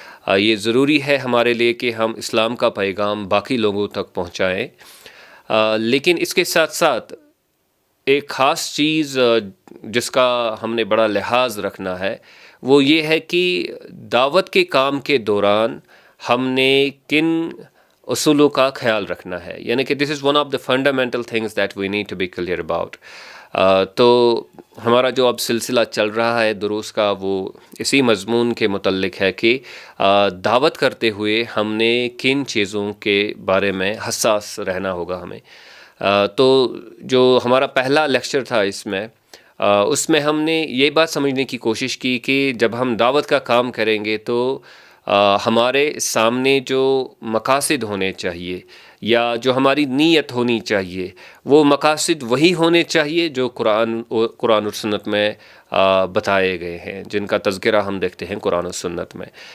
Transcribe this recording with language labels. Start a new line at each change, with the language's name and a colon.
Urdu: یہ ضروری ہے ہمارے لیے کہ ہم اسلام کا پیغام باقی لوگوں تک پہنچائیں. لیکن اس کے ساتھ ساتھ ایک خاص چیز جس کا ہم نے بڑا لحاظ رکھنا ہے، وہ یہ ہے کہ دعوت کے کام کے دوران ہم نے کن اصولوں کا خیال رکھنا ہے. یعنی کہ
English: This is one of the fundamental things that we need to be clear about.
Urdu: تو ہمارا جو اب سلسلہ چل رہا ہے دروس کا، وہ اسی مضمون کے متعلق ہے کہ دعوت کرتے ہوئے ہم نے کن چیزوں کے بارے میں حساس رہنا ہوگا ہمیں. تو جو ہمارا پہلا لیکچر تھا اس میں ہم نے یہ بات سمجھنے کی کوشش کی کہ جب ہم دعوت کا کام کریں گے تو ہمارے سامنے جو مقاصد ہونے چاہیے یا جو ہماری نیت ہونی چاہیے، وہ مقاصد وہی ہونے چاہیے جو قرآن اور سنت میں بتائے گئے ہیں، جن کا تذکرہ ہم دیکھتے ہیں قرآن و سنت میں.